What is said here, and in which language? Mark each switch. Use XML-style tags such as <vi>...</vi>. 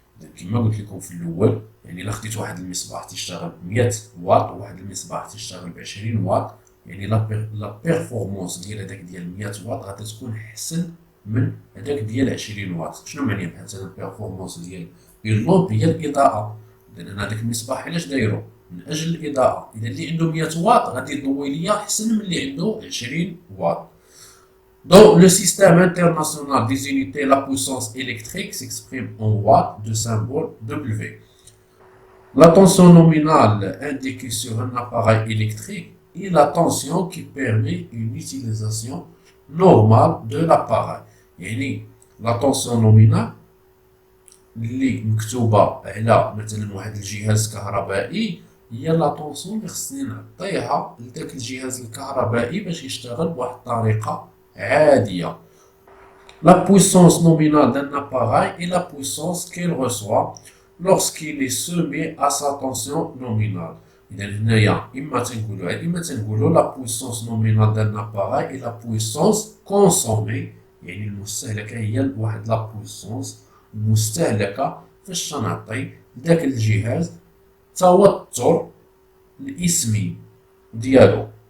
<ar>إذا كما قلت لكم في الأول، يعني إلا خديت واحد المصباح تيشتغل ب 100 واط وواحد المصباح تيشتغل ب 20 واط، يعني لا بيرفورمانس ديال هذاك ديال 100 واط غادي تكون احسن من هذاك ديال 20 واط. شنو معني بحال مثلا البيرفورمانس ديال اللومب هي الاضاءه، اذا انا هذاك المصباح علاش دايرو؟ من اجل الاضاءه. اذا اللي عنده 100 واط غادي يضوي ليا احسن من اللي عنده 20 واط.</ar> <fr>Dans le système international des unités, la puissance électrique s'exprime en watts de symbole W. La tension nominale indiquée sur un appareil électrique est la tension qui permet une utilisation normale de l'appareil.</fr> <ar>يعني</ar> <fr>la tension nominale</fr> <ar>اللي مكتوبة على مثلا واحد الجهاز كهربائي هي لا طونسيون اللي خصني نعطيها لذاك الجهاز الكهربائي باش يشتغل بواحد الطريقة عادية.</ar> <fr>La puissance nominale d'un appareil est la puissance qu'il reçoit lorsqu'il est soumis à sa tension nominale.</fr> <ar>إذا هنايا إما تنقولو</ar> <fr>لا بويسونس نومينال دان اباراي إي لا بويسونس كونسومي،</fr> <ar>يعني المستهلكة هي واحد لا بويسونس المستهلكة فاش تنعطي لداك الجهاز توتر الاسمي ديالو.</ar>